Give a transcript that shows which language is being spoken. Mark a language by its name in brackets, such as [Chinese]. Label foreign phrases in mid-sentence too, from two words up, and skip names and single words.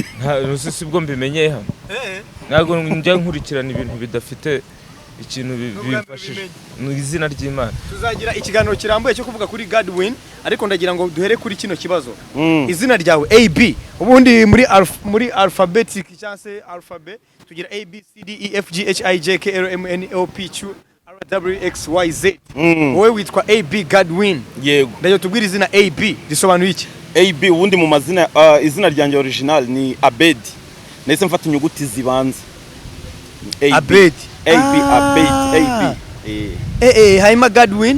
[Kinyarwanda] nta sibwo mbimenyeye hano ntago njya nkurikirana ibintu bidafite ikintu bifashije mu izina ry'Imana. Tuzagira ikiganiro kirambuye cyo kuvuga kuri Godwin, ariko ndagira ngo duhere kuri kino kibazo. Izina ryawe AB ubundi muri alphabetic cyangwa se alphabet tugira A B C D E F G H I J K L M N O P Q R W X Y Z. Wowe witwa AB Godwin. Yego. Ndayo tubwira izina AB risobanuye iki? AB ubundi mu mazina izina ryanjye original ni Abed. Nahise mfata inyuguti zibanze. Abed. AB. Haima Godwin.